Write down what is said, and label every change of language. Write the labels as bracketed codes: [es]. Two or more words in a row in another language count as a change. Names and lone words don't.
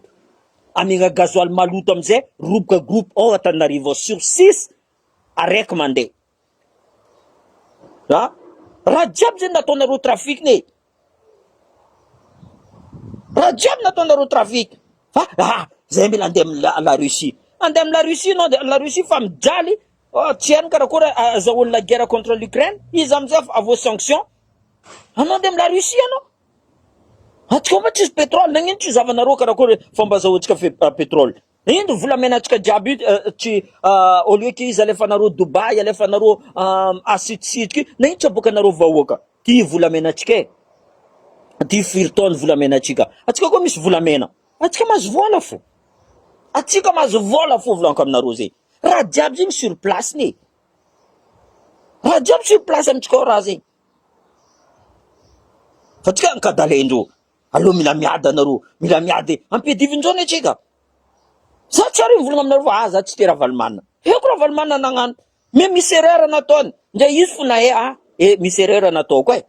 [mg] Amigna gasoil maloto amizay, roboka groupe Antananarivo sur 6, araiky mandeha. Raha jiaby zay nataonareo trafic ne. Raha jiaby nataonareo trafic. Zay mila andeha la Russie. Andeha la Russie, non, la Russie fa mijaly. Tsy hainy karakory azahoany [fr] la guerre contre l'Ukraine. [mg] Izy amizay avao sanction. Anao andeha la Russie anao. Atsika ma tsisy pétrole, nagnino tsy zavanareo karakory fomba azahoantsika pétrole. Ino volamenatsika jiaby tsy [fr] au lieu que [mg] izy alefanareo Dubai, alefanareo asitisitika, nagnino tsy aboakanareo vahoaka. Ty volamenatsika e. Ty firy taona volamenatsika. Atsika koa misy volamena. Atsika mahazo vola fo. Atsika mahazo vola fo volanko aminareo zay. Raha jiaby zegny [fr] sur place [mg] ne. Raha jiaby [fr] sur place [mg] amitsika raha zegny. Fa tsika ankadalendreo. Allo mila miady anareo. Mila miady. Ampidivindreo ne tsika. Za tsara mivolagna aminareo za tsy te raha valomana. Heko raha valomana nagnano. Mais misy erreur nataony. Ndray izy fo na misy erreur nataoko e.